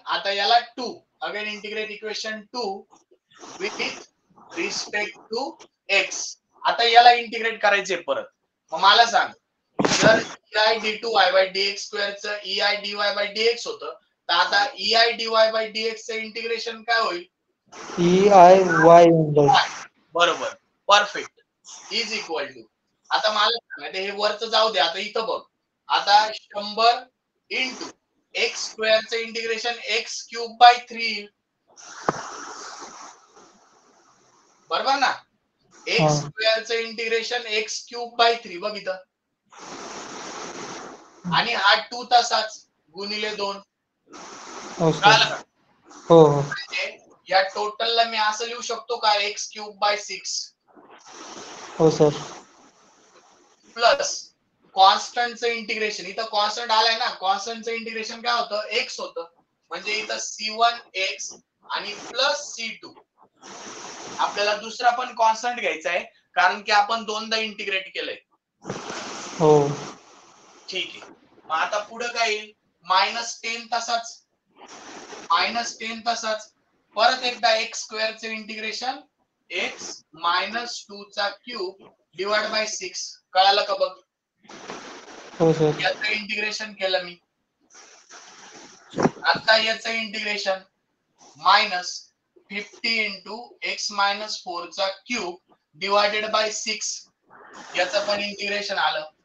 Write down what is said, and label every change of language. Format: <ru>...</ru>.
<mr>आता याला</mr> <en>2 again integrate equation 2 with respect to x.</en> <mr>आता याला इंटिग्रेट करायचे परत. मग मला सांग, जर ei d2y by dx स्क्वेअरचं ei dy by dx होतं, तर आता ei dy by dx चं इंटिग्रेशन काय होईल? EIY. बरोबर, परफेक्ट. इज इक्वल टू, आता मला सांगा हे वरचं जाऊ दे, आता इथं बघ. आता 100 into x स्क्वेअरचं integration x cube by 3. बरोबर ना? X स्क्वेअरचं integration x cube by 3 बघ इथं. आणि हा 2 तसाच गुणिले 2. हो कळालं सर. का? हो हो. म्हणजे या टोटलला मी असं लिहू शकतो का?</mr> <en>x cube by 6</en> <mr>हो सर.</mr> <en>Plus कॉन्स्टंटचं integration.</en> <mr>इथं कॉन्स्टंट आलाय ना, कॉन्स्टंटचं इंटिग्रेशन काय होतं? एक्स होतं. म्हणजे इथं C1 एक्स आणि प्लस C2. आपल्याला दुसरा पण कॉन्स्टंट घ्यायचा आहे, कारण की आपण दोनदा इंटिग्रेट केलंय. हो. ठीक आहे. मग आता पुढे काय येईल? -10 तसाच, -10 तसाच. परत एकदा एक्स स्क्वेअरचं इंटिग्रेशन एक्स मायनस 2 चा क्यूब डिवाइड बाय 6. कळालं का बघ? हो सर. याचं इंटिग्रेशन केलं मी. आता याचं</mr> <en>Integration -50 into x minus 4 चा cube divided by 6.</en> <mr>याचं पण इंटिग्रेशन आलं.</mr>